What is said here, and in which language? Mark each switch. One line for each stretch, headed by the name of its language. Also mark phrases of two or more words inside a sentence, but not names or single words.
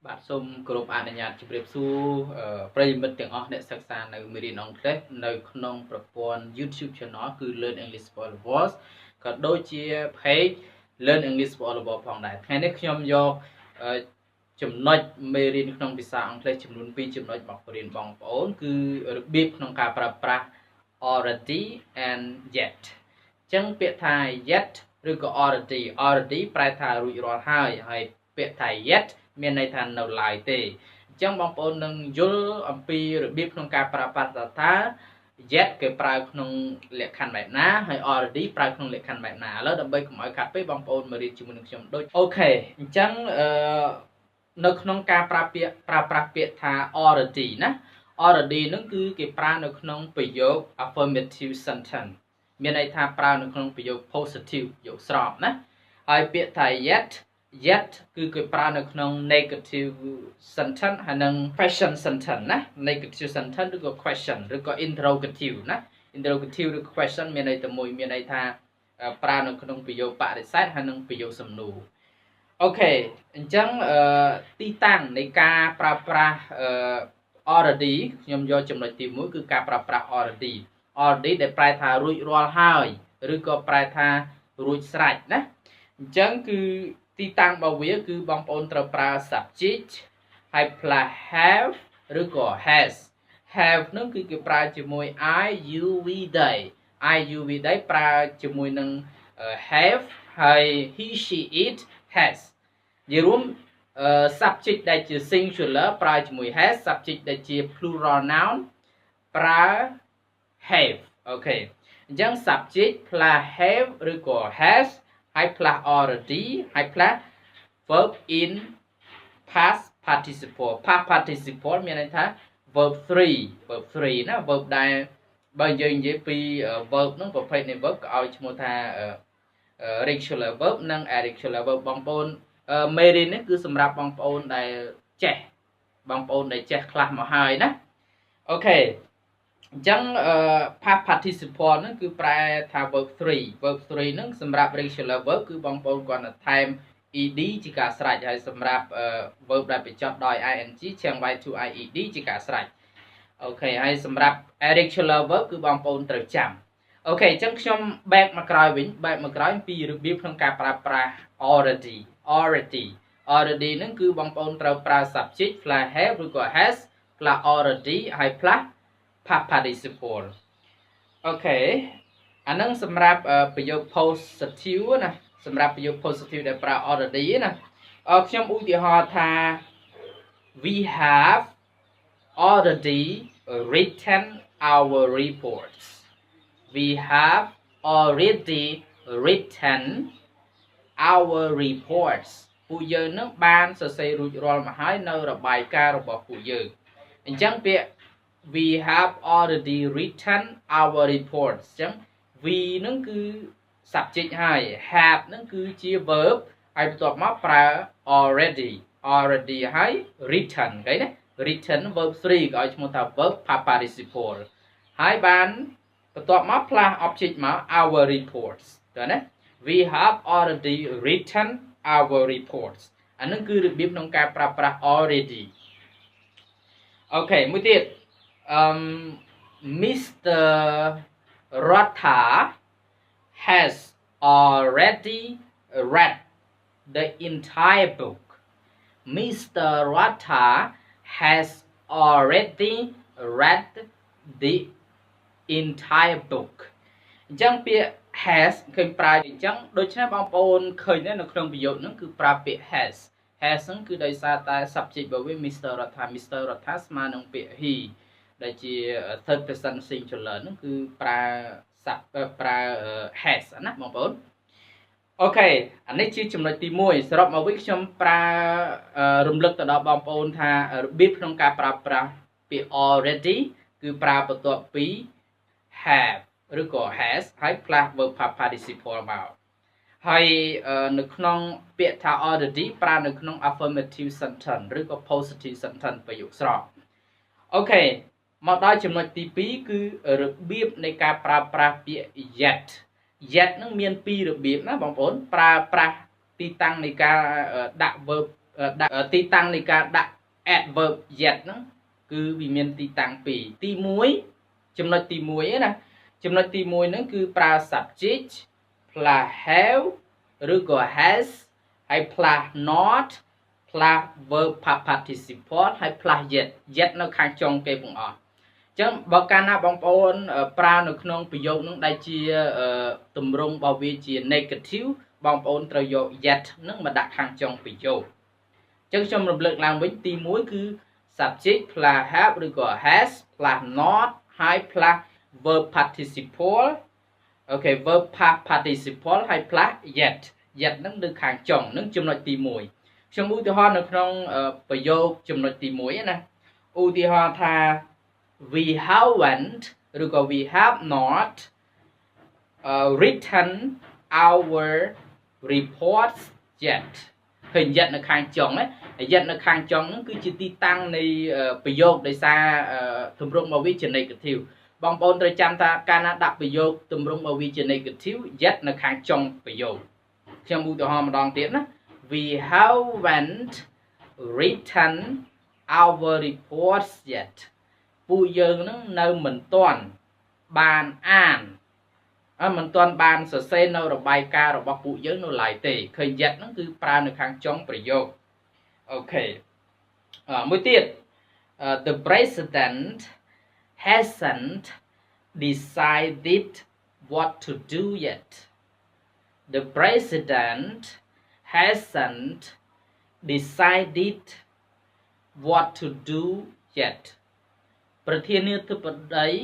Khmer: សូមគោរពអនុញ្ញាតជម្រាបសួរប្រិយមិត្តទាំងអស់អ្នកសិក្សានៅមេរៀនអង់គ្លេសនៅក្នុងប្រព័ន្ធ YouTube Channel គឺ Learn English for All of Us ក៏ដូចជា Page Learn English for All of Us ផងដែរថ្ងៃនេះខ្ញុំយកចំណុចមេរៀនក្នុងភាសាអង់គ្លេសចំនួន2ចំណុចមកបរៀនបងប្អូនគឺរបៀបក្នុងការប្រើប្រាស់
English: already and yet
Khmer: អញ្ចឹងពាក្យថា yet ឬក៏ already ប្រែថារួចរាល់ ហើយពាក្យថា yet មានន័យថានៅឡើយទេអញ្ចឹងបងប្អូននឹងយល់អំពីរបៀបក្នុងការប្រើប្រាស់ថា yet គេប្រើក្នុងលក្ខខណ្ឌបែបណាហើយ already ប្រើក្នុងលក្ខខណ្ឌបែបណាឥឡូវដើម្បីកុំឲ្យខាត់ពេកបងប្អូនមករៀ នជាមួយនឹងខ្ញុំដូចអូខេអញ្ចឹងនៅក្នុងការប្រើប្រាស់ពាក្យថា already ណា already នឹងគឺគេប្រើនៅក្នុងប្រយោគ
English: affirmative sentence
Khmer: មានន័យថាប្រើនៅ ក្នុងប្រយោគ positive យកស្របណាហើយពាក្យថា yet គឺគេប្រើនៅក្នុង
English: negative sentence
Khmer: ហើយនិង
English: question sentence
Khmer: ណា
English: negative sentence
Khmer: ឬក៏ question ឬក៏ interrogative ណា interrogative ឬ question មានន័យតែមួយមានន័យថាប្រើនៅក្នុងប្រយោគបរិសេធហើយនិងប្រយោគសំណួរអូខេអញ្ចឹងទីតាំងនៃការប្រើប្រាស់already ខ្ញុំយកចំណុចទី1គឺការប្រើប្រាស់ already ដែលប្រែថារួចរាល់ហើយឬក៏ប្រែថារួចស្រេចណាអញ្ចឹងគឺទីតាំងរបស់វាគឺបងប្អូនត្រូវប្រើ subject ហើយផ្លាស់ have ឬក៏ have នឹងគឺគេប្រើជាមួយ
English: I you we they
Khmer: ប្រើជាមួយនឹង have ហើយ
English: he she it has
Khmer: និយាយរួម subject ដែលជា singular ប្រើជាមួយ has subject ដែលជា
English: plural noun
Khmer: ប្រើ have អូខេអញ្ចឹង subject ផ្លាស់ have ឬក៏ has ហើយផ្លាស់ already ហើយផ្លាស់
English: verb in past participle past participle
Khmer: មានន័យថា verb 3ណា verb ដែលបើយើងនិយាយពី verb ហ្នឹងប្រភេទនៃ verb ក៏ឲ្យឈ្មោះថា
English: regular verb
Khmer: និង
English: irregular verb
Khmer: បងប្អូនមេរៀននេះគឺសម្រាប់បងប្អូនដែលចេះខ្លះមកហើយណាអូខេអញ្ចឹង
English: past participle
Khmer: ហ្នឹងគឺប្រែថា verb 3ហ្នឹងសម្រាប់
English: regular verb
Khmer: គឺបងប្អូនគាត់ទៅថែម ed ជាការស្រេចហើយសម្រាប់ verb ដែលបញ្ចប់ដោយ ing ឈាំង
English: y to ied
Khmer: ជាការស្រេចអូខេហើយសម្រាប់
English: irregular verb
Khmer: គឺបងប្អូនត្រូវចាំអូខេអញ្ចឹងខ្ញុំ back មកក្រោយពីរបៀបក្នុងការប្រើប្រាស់ already ហ្នឹងគឺបងប្អូនត្រូវប្រើ subject ផ្លាស់ have ឬក៏ has ផ្លាស់ already ហើយផ្លាស់
English: past participle
Khmer: អូខេអានឹងសម្រាប់ប្រយោគ positive ណាសម្រាប់ប្រយោគ positive ដែលប្រើ already ណាខ្ញុំឧទាហរណ៍ថា
English: we have already written our reports we have already written our reports
Khmer: ពួកយើងនឹងបានសរសេររួចរាល់មកហើយនៅរ បាយការណ៍របស់ពួកយើងអញ្ចឹងពាក្យ
English: we have already written our reports
Khmer: អញ្ចឹង we នឹងគឺ subject ហើយ have នឹងគឺជា verb ហើយបន្ទាប់មកប្រើ already ហើយ written ឃើញណា written verb 3 ក៏ឲ្យឈ្មោះថា
English: verb past participle
Khmer: ហើយបានបន្ទាប់មកផ្លាស់ object មក
English: our reports
Khmer: តើណា
English: we have already written our reports
Khmer: អានឹងគឺរបៀបក្នុងការប្រើប្រាស់ already អូខេមួយទៀត Mr.
English: Ratha has already read the entire book Mr. Ratha has already read the entire book
Khmer: អញ្ចឹងពាក្យ has ឃើញប្រើអញ្ចឹងដូច្នេះបងប្អូនឃើញនៅក្នុងប្រយោគហ្នឹងគឺប្រើពាក្យ has ហ្នឹងគឺដោយសារតែ subject របស់វា Mr. Ratha ស្មើនឹងពាក្យ he ដែលជា
English: third person singular
Khmer: ហ្នឹងគឺប្រើ has ណាបងប្អូនអូខេអានេះជាចំណុចទី1សរុប មកវិញខ្ញុំប្រើរំលឹកទៅដល់បងប្អូនថារបៀបក្នុងការប្រើប្រាស់ពាក្យ already គឺប្រើបន្ទាប់ពី have ឬក៏ has ហើយផ្លាស់
English: verb past participle
Khmer: មកហើយនៅក្នុងពាក្យថា already ប្រើនៅក្នុង
English: affirmative sentence
Khmer: ឬក៏
English: positive sentence
Khmer: ប្រយោគស្រស់អូខេមកដល់ចំណុចទី2គឺរបៀបនៃការប្រើប្រាស់ពាក្យ yet នឹងមាន2របៀបណាបងប្អូនប្រើប្រាស់ទីតាំងនៃការដាក់ verb ទីតាំងនៃការដាក់
English: adverb yet
Khmer: ហ្នឹងគឺវាមានទីតាំងពីរទី1ចំណុចទី1ណាចំណុចទី1ហ្នឹងគឺប្រើ
English: subject plus have
Khmer: ឬក៏ has ហើយ
English: plus not plus verb past
Khmer: participle ហើយ
English: plus yet
Khmer: នៅខាងចុងគេបងអស់អញ្ចឹងបើកាលណាបងប្អូនប្រើនៅក្នុងប្រយោគហ្នឹងដែលជាទ ម្រង់របស់វាជា negative បងប្អូនត្រូវយក yet ហ្នឹងមកដាក់ខាងចុងប្រយោគអញ្ចឹងខ្ញុំរំលឹកឡើងវិញទី1គឺ
English: subject plus have
Khmer: ឬក៏ has
English: plus not
Khmer: ហើយ
English: plus verb participle
Khmer: អូខេ
English: verb past participle
Khmer: ហើយ
English: plus yet
Khmer: ហ្នឹងនៅខាងចុងហ្នឹងចំណុចទី1ខ្ញុំឧទាហរណ៍នៅក្នុងប្រយោគចំណុចទី1ណាឧទាហរណ៍ថា
English: we haven't
Khmer: ឬក៏
English: we have not written our reports yet
Khmer: ឃើញ yet នៅខាងចុងណា yet នៅខាងចុងហ្នឹងគឺជាទីតាំងនៃប្រយោគដោយសារទម្រង់របស់វាជា negative បងប្អូនត្រូវ ចាំថាកាលណាដាក់ប្រយោគទម្រង់របស់វាជា negative yet នៅខាងចុងប្រយោគខ្ញុំឧទាហរណ៍ម្ដង ទៀតណា
English: we haven't written our reports yet
Khmer: ពួកយើងនឹងនៅមិនទាន់បានអាន មិនទាន់បានសរសេរនៅរបាយការណ៍របស់ពួកយើងនៅឡើយទេឃើញ yet ហ្នឹងគឺប្រើនៅខាងចុងប្រយោគអូខេមួយទៀត
English: the president hasn't decided what to do yet the president hasn't decided what to do yet
Khmer: ប្រធានាធិបតី